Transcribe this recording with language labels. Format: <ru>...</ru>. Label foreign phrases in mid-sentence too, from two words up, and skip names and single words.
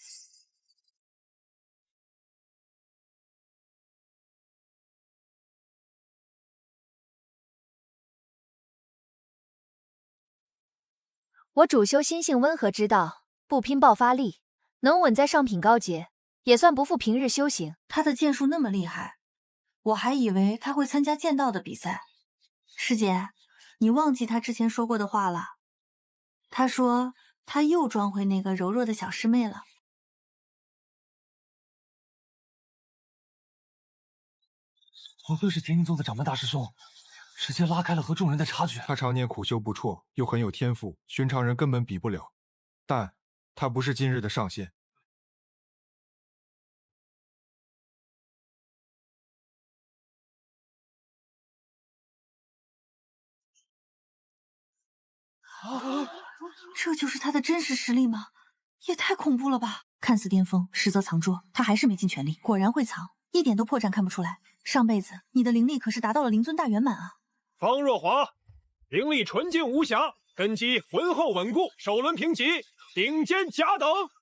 <zh>我主修心性溫和之道，不拼爆發力，能穩在上品高階，也算不負平日修行。他的劍術那麼厲害，我還以為他會參加劍道的比賽。師姐，你忘記他之前說過的話了。他說他又裝回那個柔弱的小師妹了。不愧是天鹰宗的掌门大師兄，直接拉開了和眾人的差距。他常年苦修不輟，又很有天賦，尋常人根本比不了。但他不是今日的上限。这就是他的真實實力嗎？也太恐怖了吧！看似巔峰，實則藏拙。他還是沒盡全力，果然會藏，一點都破綻看不出來。上輩子你的靈力可是達到了靈尊大圓滿啊！方若華，靈力純淨無瑕，根基渾厚穩固，首輪評級頂尖甲等。</zh>